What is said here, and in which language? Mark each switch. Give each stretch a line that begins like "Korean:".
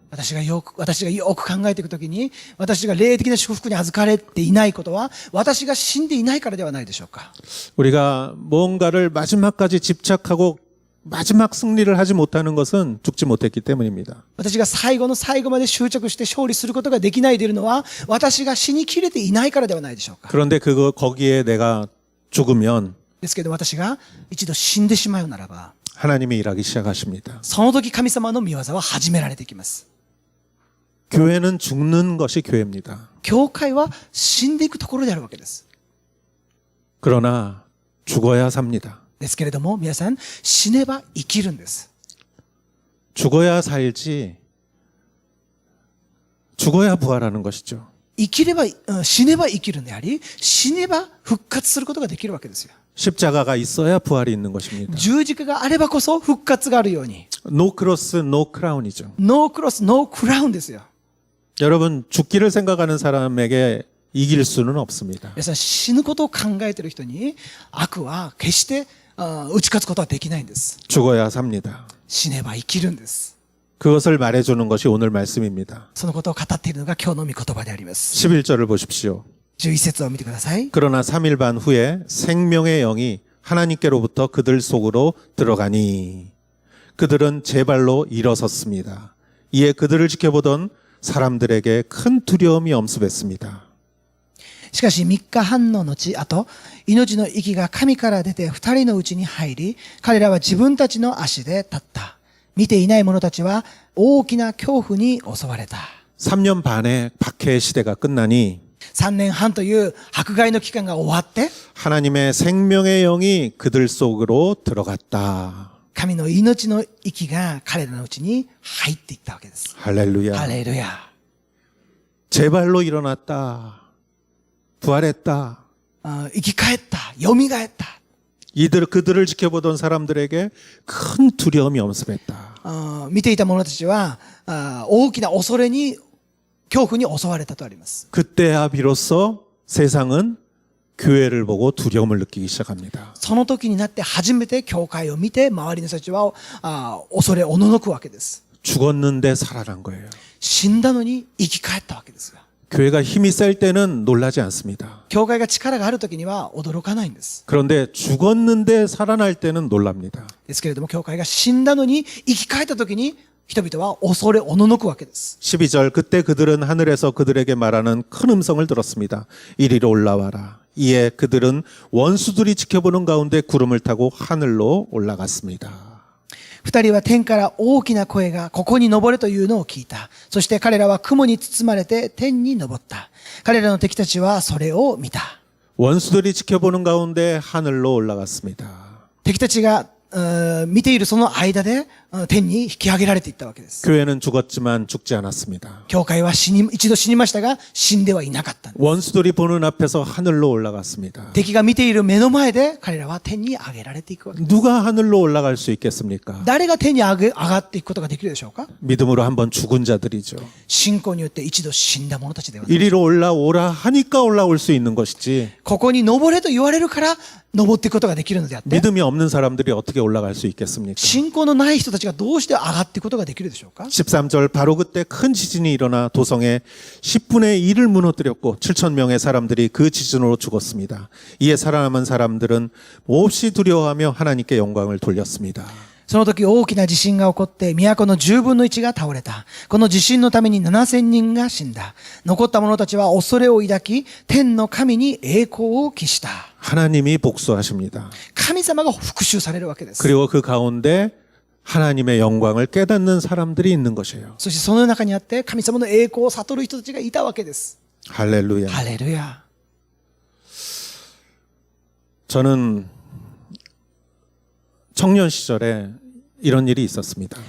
Japanese: 私がよく考えていくときに、私が霊的な祝福に預かれていないことは、私が死んでいないからではないでしょうか。
Korean: 우리가 뭔가를 마지막까지 집착하고 마지막 승리를 하지 못하는 것은 죽지 못했기 때문입니다.
Japanese: 私が最後の最後まで執着して勝利することができないでいるのは、私が死にきれていないからではないでしょうか。
Korean: 그런데 거기에 내가 죽으면
Japanese: ですけど、私が一度死んでしまうならば、
Korean: 하나님이 일하기 시작하십니다.
Japanese: その時神様の御業は始められていきます。
Korean: 교회는 죽는 것이 교회입니다.
Japanese: 教会は死んでいくところであるわけです。
Korean: 그러나 죽어야 삽니다.
Japanese: ですけれども、皆さん、死ねば生きるんです。
Korean: 죽어야 살지, 죽어야 부활하는 것이죠.
Japanese: 死ねば生きるんであり、死ねば復活することができるわけですよ。
Korean: 십자가가 있어야 부활이 있는 것입니다.
Japanese: 十字架があればこそ復活があるように。
English: 노 크로스, 노 크라운이죠. ノークロス、ノークラウンですよ。
Korean: 여러분, 죽기를 생각하는 사람에게 이길 수는 없습니다.
Japanese: 皆さん死ぬことを考えている人に悪は決して打ち勝つことはできないんです。
Korean: 죽어야 삽니다.
Japanese: 死ねば生きるんです。
Korean: 그것을 말해주는 것이 오늘 말씀입니다.
Japanese: そのことを語っているのが今日の御言葉であります。
Korean: 11절을 보십시오.
Japanese: 11節を見てください。
Korean: 그러나 3일 반 후에 생명의 영이 하나님께로부터 그들 속으로 들어가니 그들은 제 발로 일어섰습니다. 이에 그들을 지켜보던 사람들에게 큰 두려움이 엄습했습니다.
Japanese: しかし3日半の後、あと、命の息が神から出て2人のうちに入り、彼らは自分たちの足で立った。見ていない者たちは大きな恐怖に襲われた。
Korean: 3년 반의 박해의 시대가 끝나니
Japanese: 3年半という迫害の期間が終わって、
Korean: 하나님의 생명의 영이 그들 속으로 들어갔다.
Japanese: 神の命の息が彼らのうちに入っていったわけです。
Korean: 할렐루야.
Japanese: ハレルヤ。
Korean: 제 발로 일어났다. 부활했다.
Japanese: 生き返った。蘇った。
Korean: 그들을 지켜보던 사람들에게 큰 두려움이 엄습했다.
Japanese: 見ていた者たちは大きな恐れに、恐怖に襲われたとあります。
Korean: 그때야 비로소 세상은 교회를 보고 두려움을 느끼기 시작합니다.
Japanese: その時になって初めて教会を見て周りの人たちは恐れおののくわけです。
Korean: 죽었는데 살아난 거예요.
Japanese: 死んだのに生き返ったわけですが。
Korean: 교회가 힘이 셀 때는 놀라지 않습니다.
Japanese: 教会が力がある時には驚かないんです。
Korean: 그런데 죽었는데 살아날 때는 놀랍니다.
Japanese: ですけれども教会が死んだのに生き返った時に人々は恐れおののくわけです。
Korean: 12절 그때 그들은 하늘에서 그들에게 말하는 큰 음성을 들었습니다. 이리로 올라와라. 이에 그들은 원수들이 지켜보는 가운데 구름을 타고 하늘로 올라갔습니다.
Japanese: 二人は天から大きな声がここに登れというのを聞いた。そして彼らは雲に包まれて天に登った。彼らの敵たちはそれを見た。
Korean: 원수들이 지켜보는 가운데 하늘로 올라갔습니다.
Japanese: 敵たちが見ているその間で天に引き上げられていったわけです。
Korean: 교회는 죽었지만 죽지 않았습니다.
Japanese: 教会は一度死にましたが死んではいなかったんです。
Korean: 원수들이 보는 앞에서 하늘로 올라갔습니다.
Japanese: 敵が見ている目の前で彼らは天に上げられていくわけです。
Korean: 누가 하늘로 올라갈 수 있겠습니까?
Japanese: 誰が天に上がっていくことができるでしょうか。
Korean: 믿음으로 한번 죽은 자들이죠.
Japanese: 信仰によって一度死んだ者たちではない。
Korean: 이리로 올라오라 하니까 올라올 수 있는 것이지
Japanese: ここに登れと言われるから登っていくことができるのであって、
Korean: 믿음이 없는 사람들이 어떻게 올라갈 수 있겠습니까?
Japanese: 信仰のない人たちがどうして上がっていくことができるでしょうか。
Korean: 13절 바로 그때 큰 지진이 일어나 도성의 10분의 1을 무너뜨렸고 7천 명의 사람들이 그 지진으로 죽었습니다. 이에 살아남은 사람들은 몹시 두려워하며 하나님께 영광을 돌렸습니다.
Japanese: その時大きな地震が起こって都の10分の1が倒れた。この地震のために7000人が死んだ。残った者たちは恐れを抱き、天の神に栄光を期した。
Korean: 하나님이 복수하십니다.
Japanese: 神様が復讐されるわけです。
Korean: 그리고 그 가운데 하나님의 영광을 깨닫는 사람들이 있는 것이에요.
Japanese: そしてその中にあって神様の栄光を悟る人たちがいたわけです。
Korean: 할렐루야.
Japanese: ハレルヤ。
Korean: 저는 청년 시절에 이런 일이 있었습니다.